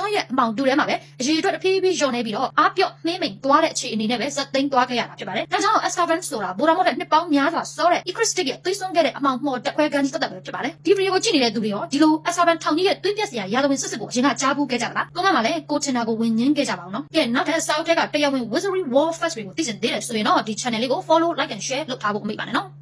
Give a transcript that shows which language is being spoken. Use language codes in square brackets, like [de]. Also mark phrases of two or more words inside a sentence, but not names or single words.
[my] န်းရဲ့အမောင်တူထဲမှာပဲအရေးအတွက်တဖြည်းဖြည်းလျော့နေပြီးတော့အားပြော့နှင်းမိန်သွားတဲ့အခြေအနေနဲ့ပဲဇက်သိမ်းသွားခဲ့ရတာဖြစ်ပါတယ်။ဒါကြောင့် Azkaban ဆိုတာဘော်ရမော့တဲ့နှစ်ပေါင်းများစွာစောတဲ့ Icristic ရဲ့သွေးစွန်းခဲ့တဲ့အမောင်မှော်တက်ခွဲကန်ကြီးသက်သက်ပဲဖြစ်ပါတယ်။ဒီဗီဒီယိုကိုကြည့်နေတဲ့သူတွေရောဒီလို Azkaban ထောင်ကြီးရဲ့သွေးပြက်စရာရာဇဝင်စစ်စစ်ကိုအရင်ကကြားဘူးခဲ့ကြတာလား။ကွန်မန့်မှာလည်းကိုချင်တာကိုဝင်ငင်းခဲ့ကြပါအောင်နော်။ကဲနောက်ထပ်စာအုပ်ထဲကတရားဝင် Wizardry War Facts တွေကိုသိချင်သေးတယ်ဆိုရင်တော့ဒီ channel လေးကို [en] follow like and share [my] လုပ်ထားဖို့မမေ့ပါနဲ့နော်။